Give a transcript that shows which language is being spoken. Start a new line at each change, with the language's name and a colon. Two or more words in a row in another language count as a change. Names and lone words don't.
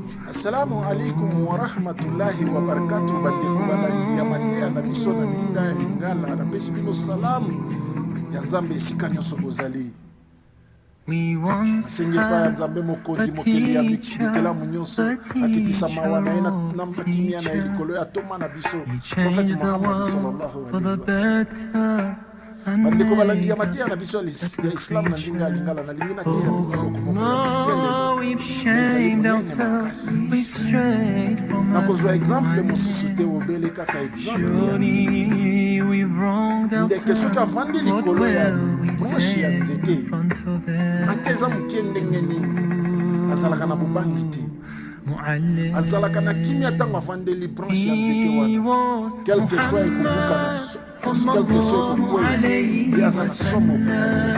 Arabic: السلام عليكم ورحمة الله وبركاته.
Lingala: Bandeko balangi matea na biso na ndinga ya lingala na pesi bino salamu ya nzambe esika nyonso bozali. Asengi pa ya nzambe mokonzi mokeli ya bikelamu nyonso akitisa mawa na ye na makimia na likolo ya toma na biso Prophet Muhammad
Arabic: صلى الله عليه وسلم.
Lingala: Bandeko balangi ya matea na biso ya Islam na ndinga ya lingala na lingina te ya bino moko nakozwa exemple mosusu te obele kaka exemple ndeke soki avandi likolo ya branche ya nzete ateza mokie ndenge nini azalaka na bobangi te, azalaka na kimia ntango avandeli branche ya nzete wana
French: quelque soit
Lingala: ekobuka na
French: quelque soit
Lingala: ekokwela ye aza na somo okuna te.